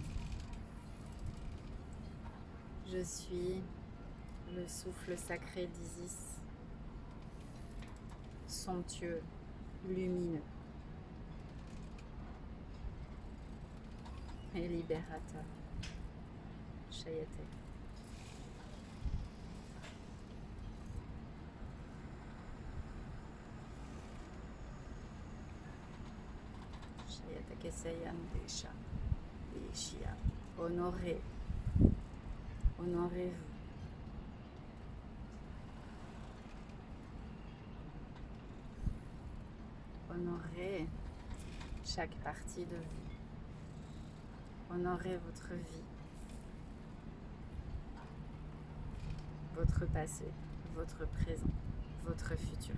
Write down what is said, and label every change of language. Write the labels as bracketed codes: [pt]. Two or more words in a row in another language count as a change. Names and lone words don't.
[fr] Je suis le souffle sacré d'Isis, somptueux, lumineux et libérateur. Chayate. Chayate Kesayan Desha. Deshia. Honorez. Honorez-vous. Honorez chaque partie de vous. Honorez votre vie, votre passé, votre présent, votre futur.